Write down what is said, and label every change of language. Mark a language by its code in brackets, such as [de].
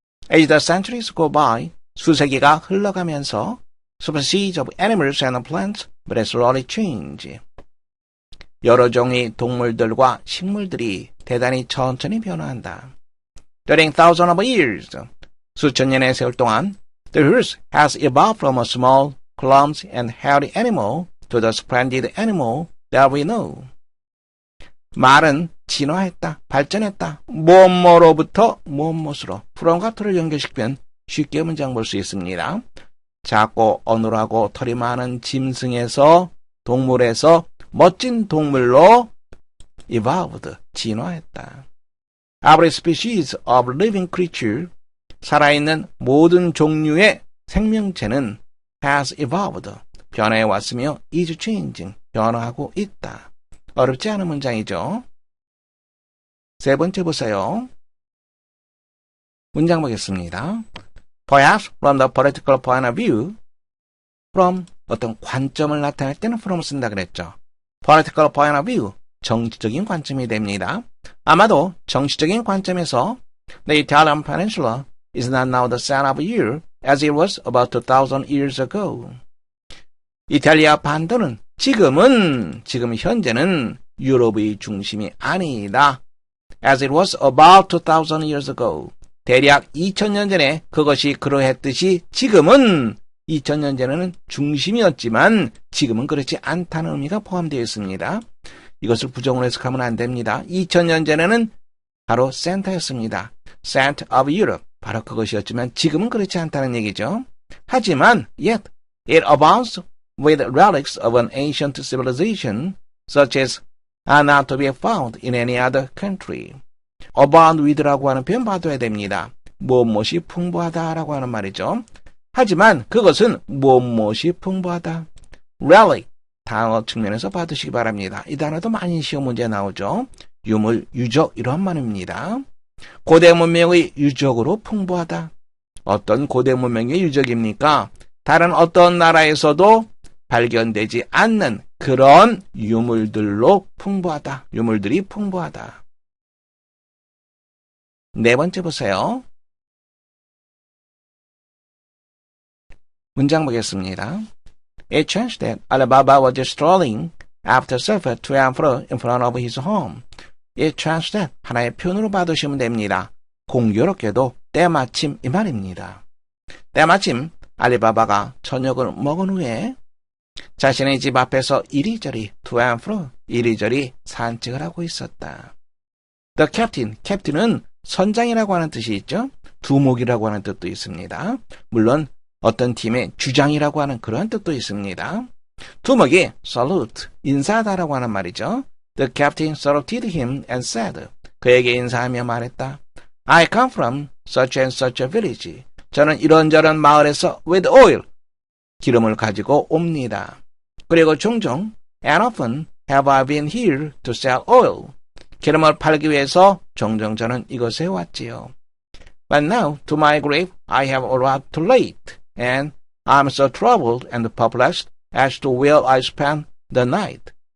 [en] As the centuries go by, [ko] 수세기가 흘러가면서 [en] species of animals and plants but slowly change. [ko] 여러 종의 동물들과 식물들이 대단히 천천히 변화한다. [en] During thousands of years, [ko] 수천 년의 세월 동안, [en] the horse has evolved from a small, clumsy and hairy animal to the splendid animal that we know. [ko] 말은 진화했다, 발전했다, 무엇뭐로부터 무엇무엇으로. from과 to를 연결시키면 쉽게 문장 볼 수 있습니다. 작고 어눌하고 털이 많은 짐승에서, 동물에서 멋진 동물로 evolved, 진화했다. [en] Every species of living creature, [ko] 살아있는 모든 종류의 생명체는 [en] has evolved, [ko] 변화해왔으며 [en] is changing, [ko] 변화하고 있다. 어렵지 않은 문장이죠. 세 번째 보세요. 문장 보겠습니다. [en] Perhaps from the political point of view, from [ko] 어떤 관점을 나타낼 때는 [en] from [ko] 쓴다 그랬죠. [en] Political point of view, [ko] 정치적인 관점이 됩니다. 아마도 정치적인 관점에서 [en] the Italian peninsula is not now the center of year as it was about 2,000 years ago. [ko] 이탈리아 반도는 지금 현재는 유럽의 중심이 아니다. [en] As it was about 2,000 years ago. [ko] 대략 2,000년 전에 그것이 그러했듯이 지금은 2,000년 전에는 중심이었지만 지금은 그렇지 않다는 의미가 포함되어 있습니다. 이것을 부정으로 해석하면 안 됩니다. 2,000년 전에는 바로 센터였습니다. [en] Center of Europe. [ko] 바로 그것이었지만 지금은 그렇지 않다는 얘기죠. 하지만 [en] yet it abounds with relics of an ancient civilization such as are not to be found in any other country. [ko] abound with라고 하는 표현 봐둬야 됩니다. 무엇이 풍부하다라고 하는 말이죠. 하지만 그것은 무엇이 풍부하다. relic, 단어 측면에서 봐두시기 바랍니다. 이 단어도 많이 시험 문제에 나오죠. 유물, 유적 이러한 말입니다. 고대 문명의 유적으로 풍부하다. 어떤 고대 문명의 유적입니까? 다른 어떤 나라에서도 발견되지 않는 그런 유물들로 풍부하다. 유물들이 풍부하다. 네 번째 보세요. 문장 보겠습니다. [en] It chanced that Alibaba was strolling after supper to and fro in front of his home. [ko] It chanced that 하나의 표현으로 봐두시면 됩니다. 공교롭게도 때마침 이 말입니다. 때마침 알리바바가 저녁을 먹은 후에 자신의 집 앞에서 이리저리 [en] to and fro [ko] 이리저리 산책을 하고 있었다. [en] The captain, [ko] 캡틴은 선장이라고 하는 뜻이 있죠. 두목이라고 하는 뜻도 있습니다. 물론 어떤 팀의 주장이라고 하는 그런 뜻도 있습니다. 두목이 salute, 인사하다라고 하는 말이죠. [en] The captain saluted him and said, [ko] 그에게 인사하며 말했다. [en] I come from such and such a village. [ko] 저는 이런저런 마을에서 [en] with oil, [ko] 기름을 가지고 옵니다. 그리고 종종 [en] and often have I been here to sell oil. [ko] 기름을 팔기 위해서 종종 저는 이곳에 왔지요. [en] But now to my grief I have arrived too late, and I'm so troubled and perplexed as to where I spend the night.